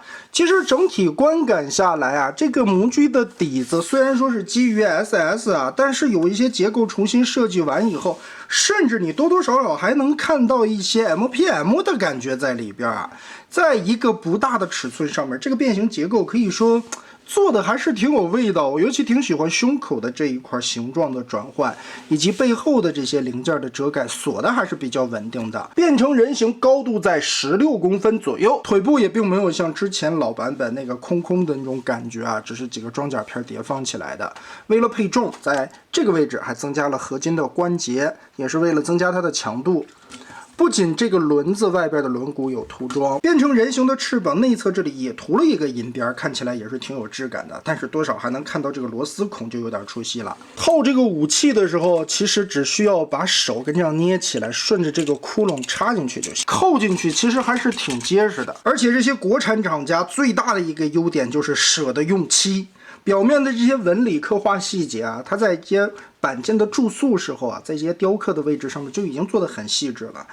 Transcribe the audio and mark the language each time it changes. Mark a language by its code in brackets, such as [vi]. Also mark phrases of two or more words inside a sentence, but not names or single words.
[zh] 其實整體觀感下來啊，這個模具的底子雖然說是基於 SS 啊，但是有一些結構重新設計完以後，甚至你多多少少還能看到一些 MPM 的感覺在裡邊啊。在一個不大的尺寸上面，這個變形結構可以說做的还是挺有味道，我尤其挺喜欢胸口的这一块形状的转换，以及背后的这些零件的折盖，锁的还是比较稳定的。变成人形高度在16公分左右，腿部也并没有像之前老版本那个空空的那种感觉啊，只是几个装甲片叠放起来的。为了配重，在这个位置还增加了合金的关节，也是为了增加它的强度。不仅这个轮子外边的轮毂有涂装，变成人形的翅膀内侧这里也涂了一个银边，看起来也是挺有质感的。但是多少還能看到這個螺絲孔就有點出戲了。套這個武器的時候，其實只需要把手跟這樣捏起來，順着這個窟窿插進去就行。扣進去其實還是挺結實的。而且這些國產廠家最大的一個優點就是捨得用漆。表面的這些紋理刻畫細節啊，它在一些板件的注塑時候啊，在一些雕刻的位置上面就已經做得很細緻了。